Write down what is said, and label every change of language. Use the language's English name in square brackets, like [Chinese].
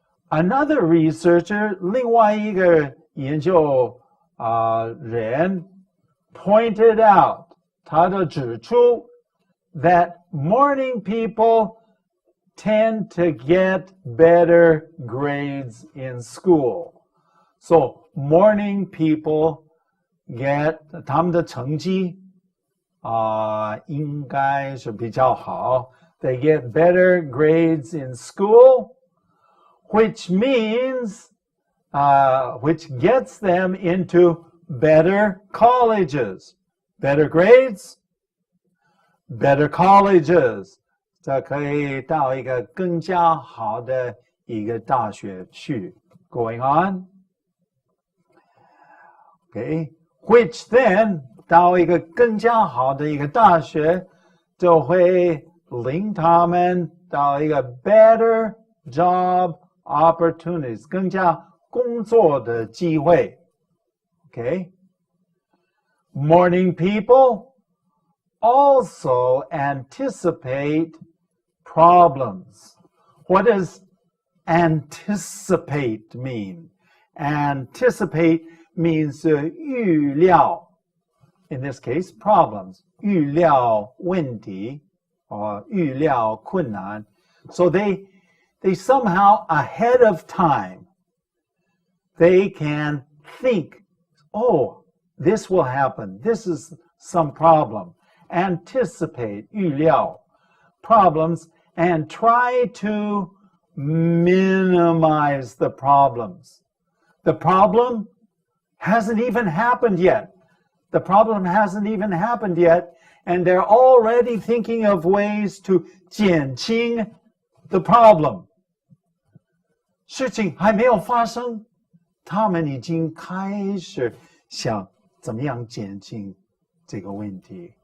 [English] Another researcher, [Chinese] 另外一个研究人 [English] pointed out, [Chinese] 他的指出 [English] that morning people tend to get better grades in school. So morning people get [Chinese] 他们的成绩应该是比较好. [English] They get better grades in school, which means, which gets them into better colleges. Better grades, better colleges. [Chinese] 这可以到一个更加好的一个大学去. [English] Going on. Okay. Which then, [Chinese] 到一个更加好的一个大学，就会领他们到一个 [English] better job opportunities, [Chinese] 更加工作的机会. [English] Okay? Morning people also anticipate problems. What does anticipate mean? Anticipate means 预料. In this case, problems. [Chinese] 预料问题 or 预料困难. [English] So they somehow ahead of time, they can think, oh, this will happen. This is some problem. Anticipate, 预料 problems and try to minimize the problems. The problem hasn't even happened yet. The problem hasn't even happened yet, and they're already thinking of ways to 减轻 the problem. [Chinese] 事情还没有发生，他们已经开始想怎么样减轻这个问题。